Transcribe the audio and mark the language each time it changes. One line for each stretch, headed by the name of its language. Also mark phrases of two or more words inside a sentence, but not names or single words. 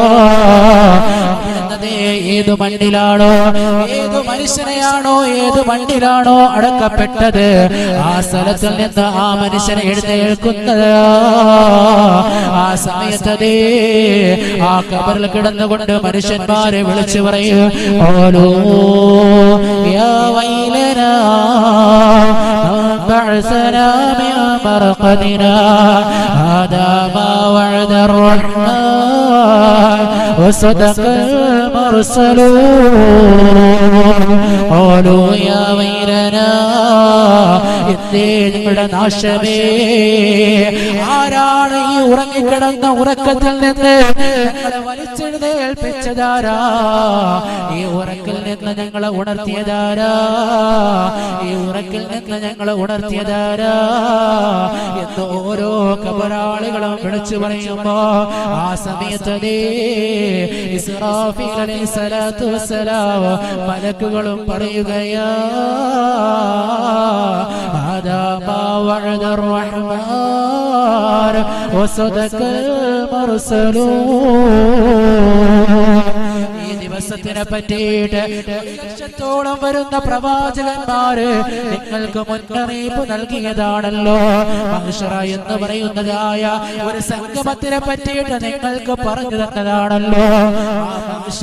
Malayalam: ഏതു മണ്ണിലാണോ ഏതു മനുഷ്യനെയാണോ ഏതു മണ്ണിലാണോ അടക്കപ്പെട്ടത് ആ സ്ഥലത്തിൽ നിന്ന് ആ മനുഷ്യനെ എഴുന്നേൽക്കുന്നത്. ആ സമയത്തതേ ആ ഖബറിൽ കിടന്നുകൊണ്ട് മനുഷ്യന്മാരെ വിളിച്ചു പറയും ഓലോ
Arabic: يا ويلنا بعثنا من مرقدنا هذا ما وعد الرحمن وصدق المرسلون قالوا يا ويلنا
Malayalam: നിങ്ങളുടെ നാശമേ ആരാണ് ഈ ഉറങ്ങിക്കിടന്ന ഉറക്കത്തിൽ നിന്ന് ഞങ്ങളെ വലിച്ചെഴുന്നേൽപ്പിച്ചതാരാ ഈ ഉറക്കിൽ നിന്ന് ഞങ്ങളെ ഉണർത്തിയതാരാ ഈ ഉറക്കിൽ നിന്ന് ഞങ്ങളെ ഉണർത്തിയതാരാ എന്ന് ഓരോ ഖബറാളികളും വിളിച്ചു പറയുമ്പോ ആ സമയത്തേ ഇസ്രാഫീൽ
Arabic: عليه الصلاة والسلام
Malayalam: മലക്കുകളും പറയുകയാ
Arabic: هذا ما وعد الرحمن وصدق المرسلون.
Malayalam: ഈ ദിവസത്തിനെ പറ്റിയിട്ട് ലക്ഷത്തോളം വരുന്ന പ്രവാചകന്മാര് നിങ്ങൾക്ക് മുന്നറിയിപ്പ് നൽകിയതാണല്ലോ. മഹ്ശറ എന്ന് പറയുന്നതായ ഒരു സംഗമത്തിനെ പറ്റിയിട്ട് നിങ്ങൾക്ക് പറഞ്ഞു തന്നതാണല്ലോ.